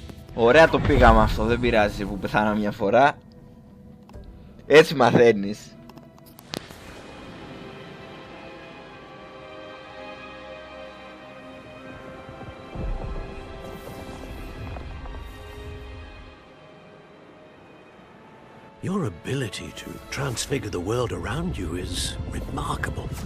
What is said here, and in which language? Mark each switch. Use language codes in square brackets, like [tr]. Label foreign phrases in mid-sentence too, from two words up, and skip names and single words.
[el] Ωραία το πήγαμε αυτό, δεν πειράζει που πεθάνα μια φορά. Έτσι μαθαίνεις. [en] Your ability to transfigure the world around you is remarkable.